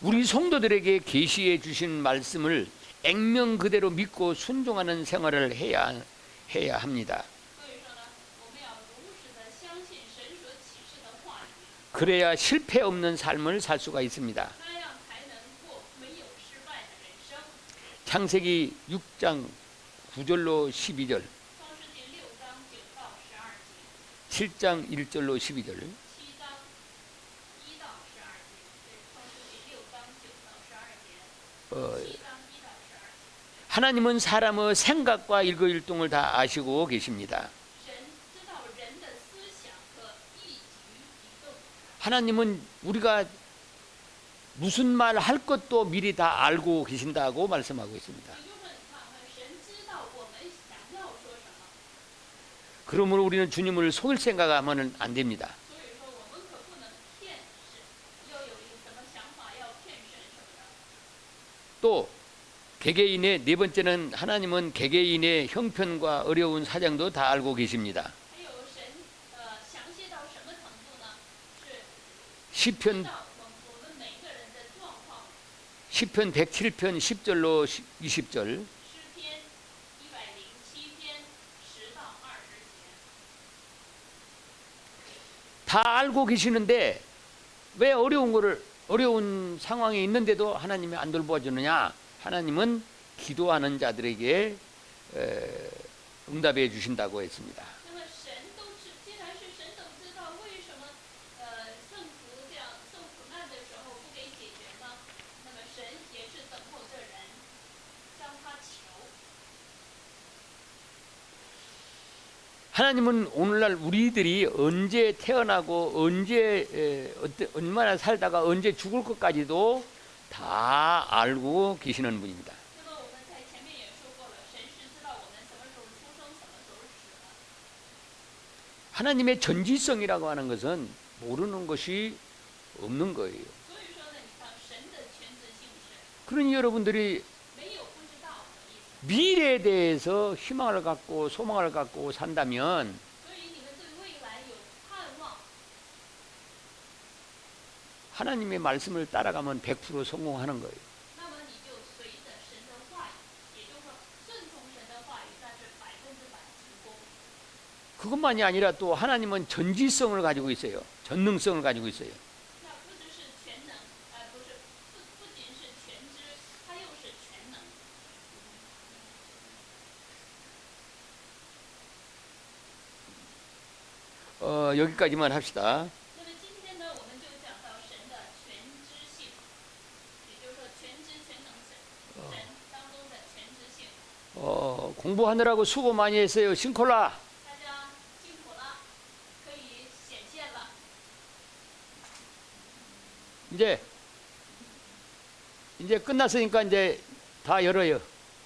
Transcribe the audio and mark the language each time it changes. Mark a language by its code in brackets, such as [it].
[ko] 우리 성도들에게 계시해 주신 말씀을 액면 그대로 믿고 순종하는 생활을 해야 합니다. [zh] 所以说呢，我们要如实的相信神所启示的话语， [ko] 그래야 실패 없는 삶을 살 수가 있습니다. [zh] 那样才能过没有失败的人生。 [ko] 창세기 6장 9절로 12절, [zh] 创世纪6章9到12节， 7章1到12节，对，创世纪6章9到12节， 7章1到12节。 [ko] 하나님은 사람의 생각과 일거일동을 다 아시고 계십니다. [zh] 神知道人的思想和一举一动， [ko] 하나님은 우리가 무슨 말 할 것도 미리 다 알고 계신다고 말씀하고 있습니다. [zh] 也就是神知道我们想要说什么， [ko] 그러므로 우리는 주님을 속일 생각하면 안 됩니다. [zh] 所以说我们可不能骗神，要有一个什么想法要骗神什么的。 [ko] 또 개개인의 네 번째는 하나님은 개개인의 형편과 어려운 사정도 다 알고 계십니다. [zh] 还有神详细到什么程度呢？是知 [ko] 시편 [zh] 道我们每个人的状况。 [ko] 시편 107편 10절로 20절. [zh] 诗篇107篇10到20节， [ko] 다 알고 계시는데 왜 어려운 상황에 있는데도 하나님이 안 돌보아주느냐? 하나님은 기도하는 자들에게 응답해 주신다고 했습니다. [zh] 那么神都知，既然是神都知道，为什么圣徒这样受苦难的时候不给解决呢？那么神也是等候这人，向他求。 [ko] 하나님은 오늘날 우리들이 언제 태어나고 언제 얼마나 살다가 언제 죽을 것까지도 다 알고 계시는 분입니다. [zh] 那么我们在前面也说过了，神是知道我们什么时候出生，什么时候死的。 [ko] 하나님의 전지성이라고 하는 것은 모르는 것이 없는 거예요. [zh] 所以说呢，你看神的全知性是 [ko] 그러니 여러분들이 [zh] 没有不知道的意思。 [ko] 미래에 대해서 희망을 갖고 소망을 갖고 산다면 [zh] 所以你们对未来有盼望， [ko] 하나님의 말씀을 따라가면 100% 성공하는 거예요. [zh] 那么你就随着神的话语，也就是说顺从神的话语，那是100%成功。 [ko] 그것만이 아니라 또 하나님은 전지성을 가지고 있어요. 전능성을 가지고 있어요. [zh] 那不只是全能，不仅是全知，它又是全能。 [ko] 여기까지만 합시다. [zh] 那么今天呢，我们就讲到神的全知性，也就是说全知全能神当中的全知性。 [ko] 공부하느라고 수고 많이 했어요. 싱콜라. [zh] 大家辛苦了，可以显现了。 [ko] 이제 끝났으니까 이제 다 열어요.